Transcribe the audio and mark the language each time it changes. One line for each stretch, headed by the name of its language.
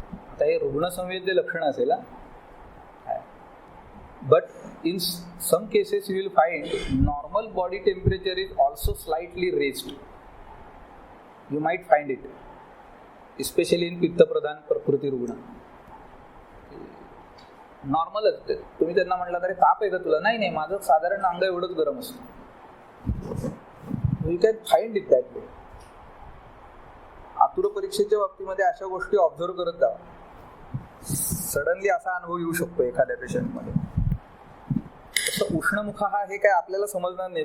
Marathi: आता हे रुग्णसंवेद्य लक्षण असेल.
English: But in some cases you will find normal body temperature is also slightly raised. You might find it specially in पित्तप्रधान प्रकृती रुग्ण.
Marathi: नॉर्मलच ते. तुम्ही त्यांना म्हटलं तरी ताप आहे का तुला? नाही, माझं साधारण अंग एवढंच गरम असतं.
English: You can find it that way.
Marathi: आतुर परीक्षेच्या बाबतीमध्ये अशा गोष्टी ऑब्झर्व करत जा. सडनली असा अनुभव येऊ शकतो एखाद्या पेशंटमध्ये. तसं उष्णमुखा हा हे काय आपल्याला समजणार नाही.